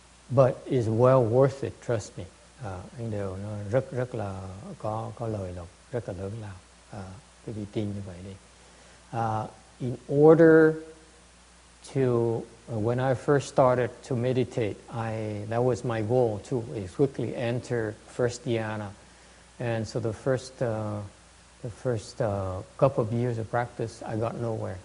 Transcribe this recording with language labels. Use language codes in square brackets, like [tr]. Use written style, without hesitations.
[en] But it's well worth it, trust me. [vi] Anh đều nó rất là có lời lộc rất là lớn lao. Quý vị tin như vậy đi. [en] In order to when I first started to meditate, that was my goal too, is quickly enter first dhyana. And so the first couple of years of practice, I got nowhere.